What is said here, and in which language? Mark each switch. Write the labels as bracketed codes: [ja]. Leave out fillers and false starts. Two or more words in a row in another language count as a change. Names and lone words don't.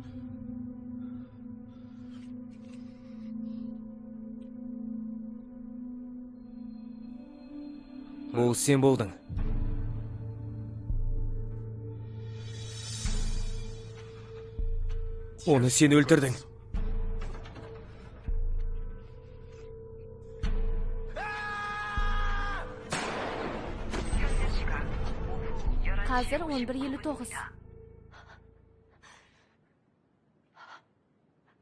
[kk] Бұл сен болдың. Оны сен өлтірдің. [ko] 현재 시각 오후 11시 [kk] Қазір 11:59.